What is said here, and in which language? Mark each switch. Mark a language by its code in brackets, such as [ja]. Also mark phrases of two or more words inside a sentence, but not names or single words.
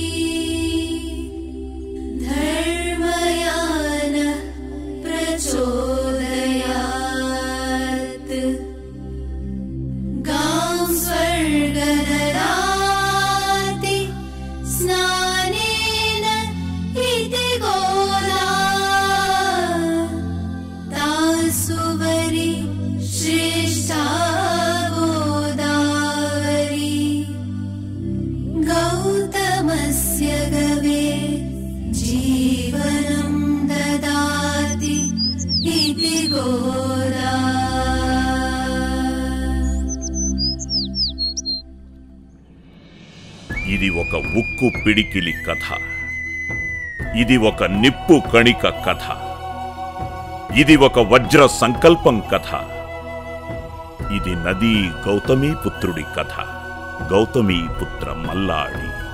[sa] धर्मयानः प्रचोदयात् गां स्वर्गददाति स्नानेन इति गोदा तासुवरि श्रेष्ठा गोदावरी गौतमस्य गवे जीवनं ददाति इति गोदा। [te] ఇది ఒక ఉక్కు పిడికిలి కథ, ఇది ఒక నిప్పు కణిక కథ, ఇది ఒక వజ్ర సంకల్పం కథ, ఇది నదీ గౌతమీపుత్రుడి కథ, గౌతమీపుత్ర మల్లాడి.